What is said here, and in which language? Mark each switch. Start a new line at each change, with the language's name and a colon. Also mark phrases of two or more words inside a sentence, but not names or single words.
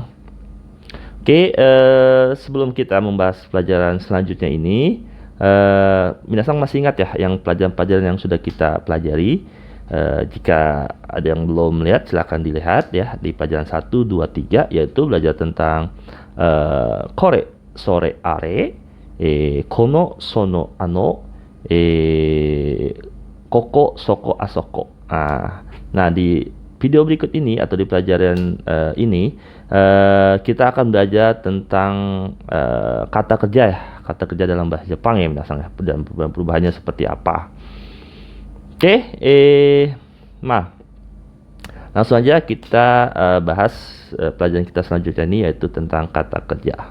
Indonesian: Oke, sebelum kita membahas pelajaran selanjutnya ini, minasang masih ingat ya yang pelajaran-pelajaran yang sudah kita pelajari. Jika ada yang belum melihat, silahkan dilihat ya di pelajaran 1, 2, 3, yaitu belajar tentang
Japanese: kore, sore, are, kono, sono, ano, koko, soko, asoko.
Indonesian: Nah, di video berikut ini atau di pelajaran ini kita akan belajar tentang kata kerja ya, kata kerja dalam bahasa Jepang ya, misalnya dan perubahannya seperti apa. Oke, langsung aja kita bahas pelajaran kita selanjutnya ini, yaitu tentang kata kerja.